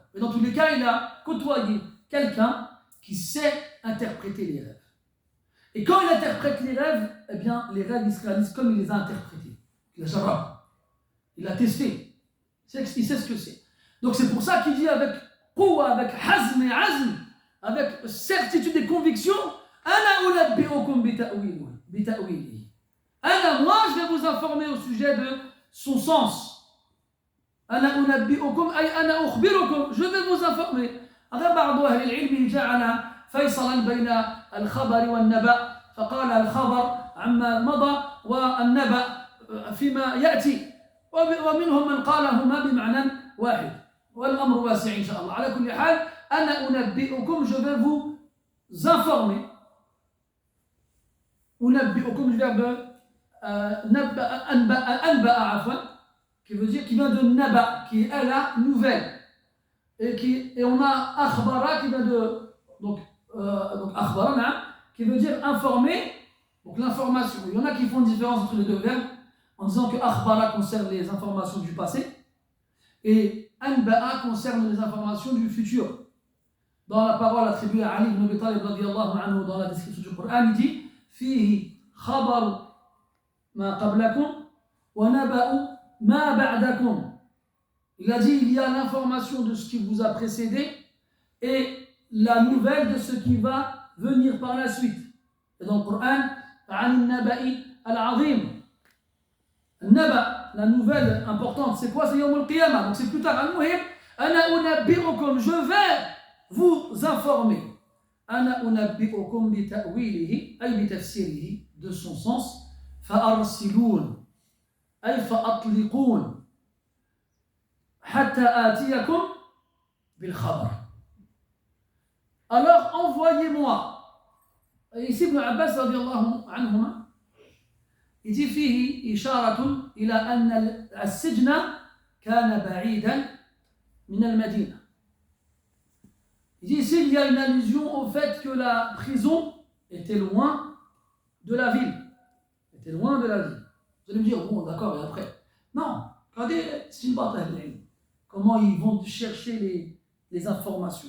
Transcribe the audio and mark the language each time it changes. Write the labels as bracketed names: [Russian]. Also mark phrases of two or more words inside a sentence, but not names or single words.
[French] Mais dans tous les cas, il a côtoyé quelqu'un qui sait interpréter les rêves. Et quand il interprète les rêves, eh bien, les rêves, ils se réalisent comme il les a interprétés. Il a jarrab. Il a testé. Il sait ce que c'est. Donc c'est pour ça qu'il dit avec quwa, avec hazm et azm, avec certitude et conviction, [Arabic] أنا أنبئكم بتأويله. Ana, [French] moi, je vais vous informer au sujet de son sens. [Arabic] أنا أنبئكم أي أنا أخبركم. [French] Je vais vous informer. [Arabic] هذا بعض أهل العلم جعل فيصلا بين الخبر والنبأ فقال الخبر عما مضى والنبأ فيما يأتي ومنهم من قالهما بمعنى واحد والأمر واسع إن شاء الله. على كل حال أنا أنبئكم, [French] je vais vous informer. أنبئكم, du verbe [Arabic] أنبأ عفوا, [French] qui veut dire qui vient de naba, qui est la nouvelle. Et on a akhbara qui vient de donc akhbara qui veut dire informer, donc l'information. Il y en a qui font une différence entre les deux verbes en disant que akhbara concerne les informations du passé et anba'a concerne les informations du futur. Dans la parole attribuée à Ali ibn Abi Talib [Arabic] رضي الله عنه [French] dans la description du Coran, il dit [Arabic] فيه خبر ما قبلكم ونبأ ما بعدكم. [French] Il a dit il y a l'information de ce qui vous a précédé et la nouvelle de ce qui va venir par la suite. Et dans le Coran, [Arabic] النبأ العظيم. Naba, [French] la nouvelle importante, c'est quoi? C'est [Arabic] يوم القيامة, [French] donc c'est plus tard. [Arabic] المهم أنا أنبئكم, [French] je vais vous informer. [Arabic] أنا أنبئكم بتأويله أي بتفسيره, [French] de son sens. [Arabic] فأرسلون أي فأطلقون. حتى آتيكم بالخبر. [French] Alors envoyez-moi. Ici Ibn Abbas [Arabic] رضي الله عنهما, [French] il dit [Arabic] فيه إشارة إلى أن السجن كان بعيدا من المدينة. [French] Il dit ici il y a une allusion au fait que la prison était loin de la ville. Était loin de la ville. Vous allez me dire bon d'accord et après. Non, regardez, c'est une bataille. Comment ils vont chercher les informations.